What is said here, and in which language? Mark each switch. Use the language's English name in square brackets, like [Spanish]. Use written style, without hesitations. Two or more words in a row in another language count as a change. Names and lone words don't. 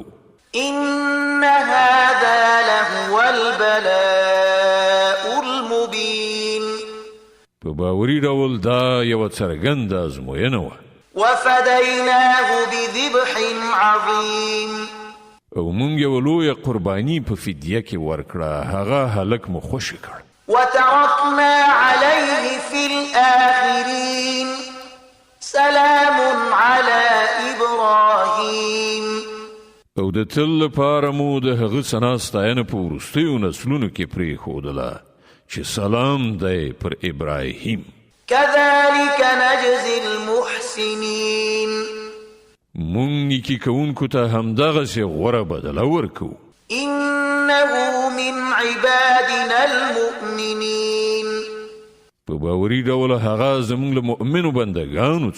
[Arabic] إن هذا لهو البلاء المبين. [Pashto] په باوري ډول دا یوه څرګنده ازموینه وه. [Arabic] وفديناه بذبح عظيم. [Pashto] او موږ یوه لویه قرباني په فدیه کې ورکړه، هغه هلک مو خوشې کړ. [Arabic] وتركنا عليه في الآخرين سلام على إبراهيم. [Pashto] او د تل لپاره مو د هغه ثنا ستاینه په وروستیو نسلونو کې پرېښودله چې سلام دی پر ابراهیم. [Arabic] كذلك نجزي المحسنين. [Pashto] موږ نیکي کوونکو ته همدغسې غوره بدله ورکوو. [Arabic] إنه من عبادنا المؤمنين. [Pashto] په باوري ډول هغه زموږ له مؤمنو بندګانو